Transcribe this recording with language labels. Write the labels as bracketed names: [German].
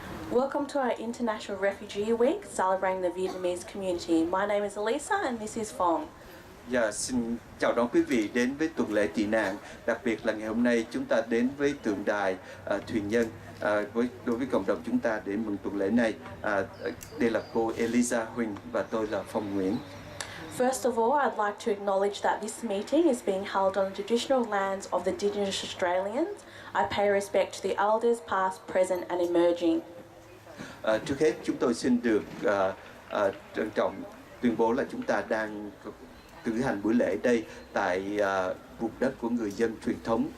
[English] Welcome to our International Refugee Week, celebrating the Vietnamese community. My name is Elisa and this is Phong. [Vietnamese] Dạ, xin chào đón quý vị đến với tuần lễ tị nạn. Đặc biệt là ngày hôm nay chúng ta đến với tượng đài Thuyền Nhân đối với cộng đồng chúng ta để mừng tuần lễ này. Đây là cô Elisa Huỳnh và tôi là Phong Nguyễn. [English] First of all, I'd like to acknowledge that this meeting is being held on the traditional lands of the Indigenous Australians. I pay respect to the elders past, present and emerging. [Vietnamese] Trước hết chúng tôi xin được trân trọng tuyên bố là chúng ta đang cử hành buổi lễ đây tại vùng đất của người dân truyền thống.